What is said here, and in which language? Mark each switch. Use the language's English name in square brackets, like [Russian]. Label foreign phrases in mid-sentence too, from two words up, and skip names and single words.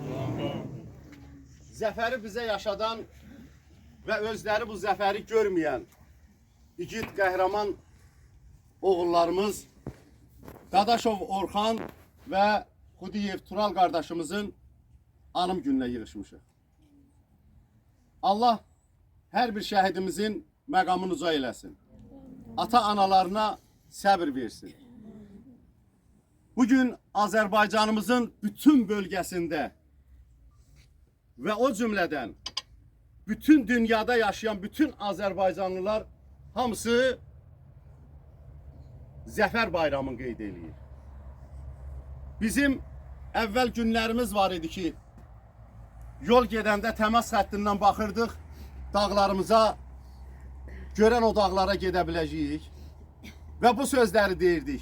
[Azerbaijani] Zəfəri bizə yaşadan və özləri bu zəfəri görməyən igid qəhrəman oğullarımız Dadaşov Orxan və Xudiyev Tural qardaşımızın anım gününə yığışmışıq. Allah hər bir şəhidimizin məqamını uca eləsin. Ata-analarına səbir versin. Bugün Azərbaycanımızın bütün bölgesinde ve o cümleden bütün dünyada yaşayan bütün Azərbaycanlılar hamısı Zəfər bayramını qeyd edir. Bizim əvvəl günlərimiz var idi ki, yol gedəndə təmas xəttindən baxırdıq, dağlarımıza, görən o dağlara gedə biləcəyik və bu sözləri deyirdik.